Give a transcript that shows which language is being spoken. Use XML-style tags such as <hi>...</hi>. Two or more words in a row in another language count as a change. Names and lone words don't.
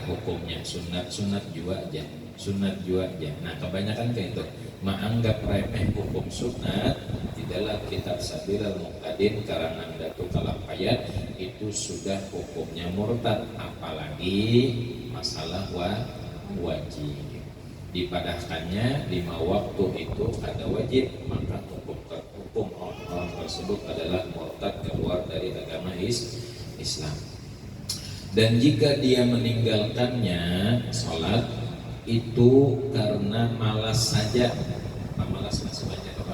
<id>Hukumnya sunat juga aja, sunat juga aja. Nah kebanyakan kayak itu menganggap remeh hukum sunat. Di dalam kitab Sabilul Muqtadin karangan Datuk Kalampayat itu sudah hukumnya murtad, apalagi masalah wajib. Dipadahkannya 5 waktu itu ada wajib, maka hukum orang tersebut adalah murtad, keluar dari agama Islam. Dan jika dia meninggalkannya sholat itu karena malas saja, malas masih banyak apa?</id>